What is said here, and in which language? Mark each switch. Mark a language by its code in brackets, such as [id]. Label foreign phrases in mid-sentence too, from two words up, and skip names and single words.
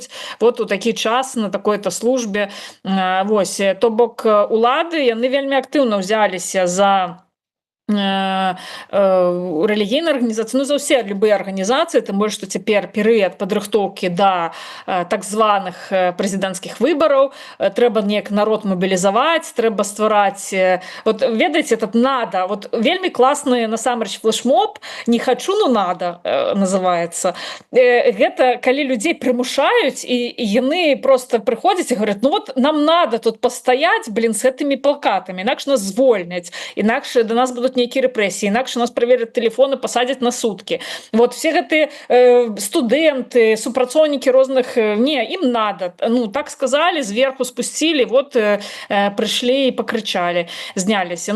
[be] Вот у такі час [ru] на такой-то службе. [be] Вось, то бок улады, яны вельмі актыўна ўзяліся за рэлігійнай арганізацыі, ну за ўсе любыя арганізацыі, тым больш што цяпер перыяд падрыхтоўкі да так званых прэзідэнцкіх выбараў, трэба неяк народ мабілізаваць, трэба ствараць, вот ведаеце, [ru] этот надо, [be] вот вельмі класны насамрэч флешмоб, [ru] не хочу, но надо [be] называецца. Гэта калі людзей прымушаюць і яны просто прыходзяць і [ru] говорят, ну вот нам надо [be] тут пастаяць, блин, с гэтымі плакатамі, інакш нас звольняць, інакш да нас будуць нейкія рэпрэсіі, інакш нас правераць тэлефоны, пасадзяць на суткі. [ru] Вот все [be] гэтыя студэнты, супрацоўнікі розных, не, ім надо. Ну, так сказалі, зверху спусцілі, вот прыйшлі і пакрычалі, зняліся.